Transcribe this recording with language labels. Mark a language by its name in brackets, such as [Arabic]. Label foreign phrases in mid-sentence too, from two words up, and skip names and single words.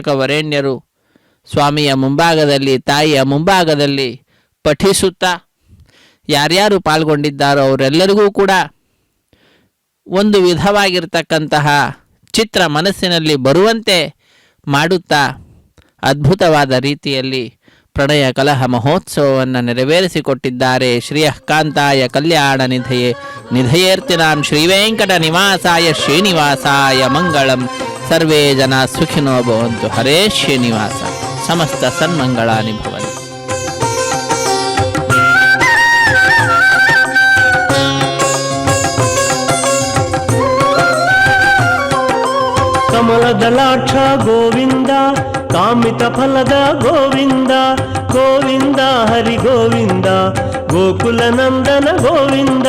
[Kannada] ವರೇಣ್ಯರು ಸ್ವಾಮಿಯ ಮುಂಭಾಗದಲ್ಲಿ, ತಾಯಿಯ ಮುಂಭಾಗದಲ್ಲಿ ಪಠಿಸುತ್ತಾ ಯಾರ್ಯಾರು ಪಾಲ್ಗೊಂಡಿದ್ದಾರೋ ಅವರೆಲ್ಲರಿಗೂ ಕೂಡ ಒಂದು ವಿಧವಾಗಿರ್ತಕ್ಕಂತಹ ಚಿತ್ರ ಮನಸ್ಸಿನಲ್ಲಿ ಬರುವಂತೆ ಮಾಡುತ್ತಾ ಅದ್ಭುತವಾದ ರೀತಿಯಲ್ಲಿ ಪ್ರಣಯ ಕಲಹ ಮಹೋತ್ಸವವನ್ನು ನೆರವೇರಿಸಿಕೊಟ್ಟಿದ್ದಾರೆ. [Sanskrit] ಶ್ರೀಯಃಕಾಂತಾಯ ಕಲ್ಯಾಣ ನಿಧಯೇ ನಿಧಯೇರ್ತಿನಾಂ ಶ್ರೀವೆಂಕಟ ನಿವಾಸಾಯ ಶ್ರೀನಿವಾಸಾಯ ಮಂಗಳಂ. ಸರ್ವೇ ಜನ ಸುಖಿನೋ ಭವಂತು. ಹರೇ ಶ್ರೀನಿವಾಸ. ಸಮಸ್ತ ಸನ್ಮಂಗಳಾನಿ ಭವಂತು. [Kannada] ಕಮಲದಲಾಕ್ಷ ಗೋವಿಂದ, ಕಾಮಿತ ಫಲದ ಗೋವಿಂದ, ಗೋವಿಂದ ಹರಿ ಗೋವಿಂದ, ಗೋಕುಲ ನಂದನ ಗೋವಿಂದ.